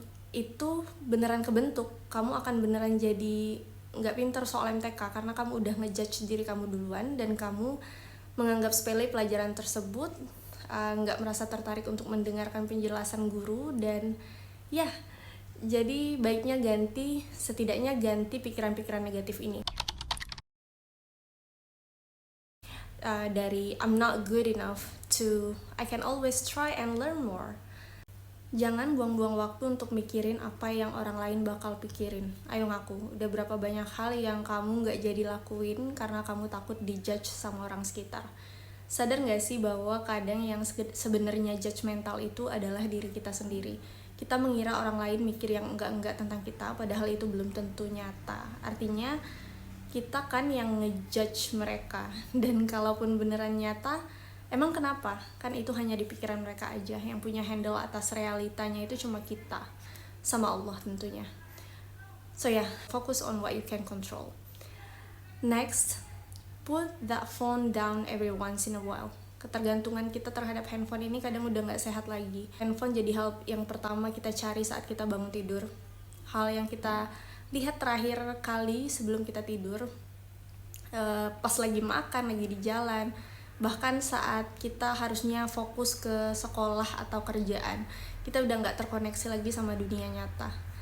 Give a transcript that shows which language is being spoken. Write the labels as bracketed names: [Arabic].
[Indonesian] Itu beneran kebentuk, kamu akan beneran jadi nggak pinter soal MTK karena kamu udah ngejudge diri kamu duluan dan kamu menganggap sepele pelajaran tersebut, nggak merasa tertarik untuk mendengarkan penjelasan guru, dan ya, jadi baiknya setidaknya ganti pikiran-pikiran negatif ini. Dari [English] I'm not good enough to I can always try and learn more. [Indonesian] Jangan buang-buang waktu untuk mikirin apa yang orang lain bakal pikirin. Ayo ngaku, udah berapa banyak hal yang kamu gak jadi lakuin karena kamu takut dijudge sama orang sekitar. Sadar gak sih bahwa kadang yang sebenarnya judgmental itu adalah diri kita sendiri. Kita mengira orang lain mikir yang enggak-enggak tentang kita, padahal itu belum tentu nyata. Artinya, kita kan yang ngejudge mereka. Dan kalaupun beneran nyata, emang kenapa? Kan itu hanya di pikiran mereka aja. Yang punya handle atas realitanya itu cuma kita. Sama Allah tentunya. [English] So ya, focus on what you can control. Next, put that phone down every once in a while. [Indonesian] Ketergantungan kita terhadap handphone ini kadang udah gak sehat lagi. Handphone jadi hal yang pertama kita cari saat kita bangun tidur. Hal yang kita lihat terakhir kali sebelum kita tidur, pas lagi makan, lagi di jalan, bahkan saat kita harusnya fokus ke sekolah atau kerjaan, kita udah gak terkoneksi lagi sama dunia nyata.